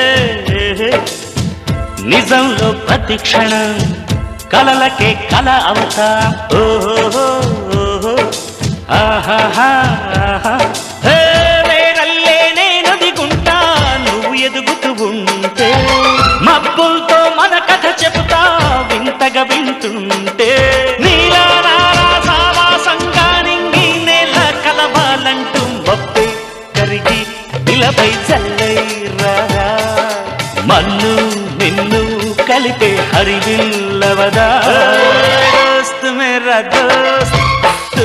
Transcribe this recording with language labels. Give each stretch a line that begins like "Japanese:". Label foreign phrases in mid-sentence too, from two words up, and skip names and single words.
Telugu: హే నిజంలో ప్రతి క్షణం కలలకే కల అవుతా ఓహో ఓహో ఆహాహా ఆహా హే వేరల్లే నేను దిగుంటా నువ్వు ఎదుగుతూ ఉంటే మబ్బులతో మన కథ చెబుతా వింతగా వింటుంటే నీలా ఇలపై చల్లైరా మన్ను నిన్ను కలిపే హరివిల్లవదా
Hindi: दोस्त मेरा दोस्त तू